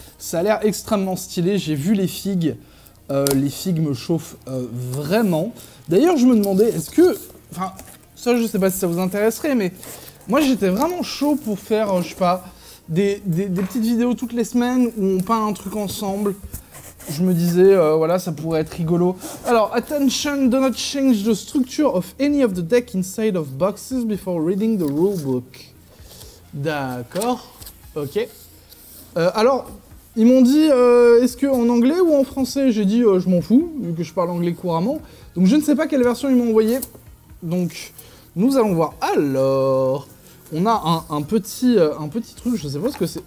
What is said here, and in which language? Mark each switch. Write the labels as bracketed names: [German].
[French] Ça a l'air extrêmement stylé, j'ai vu les figues. Les figues me chauffent vraiment. D'ailleurs, je me demandais, est-ce que... Enfin, ça, je sais pas si ça vous intéresserait, mais moi, j'étais vraiment chaud pour faire, je sais pas, des petites vidéos toutes les semaines où on peint un truc ensemble. Je me disais, voilà, ça pourrait être rigolo. Alors, attention, [English] do not change the structure of any of the deck inside of boxes before reading the rulebook. [French] D'accord, ok. Alors... Ils m'ont dit, est-ce qu'en anglais ou en français? J'ai dit, je m'en fous, vu que je parle anglais couramment. Donc je ne sais pas quelle version ils m'ont envoyé. Donc, nous allons voir. Alors, on a un petit truc, je ne sais pas ce que c'est.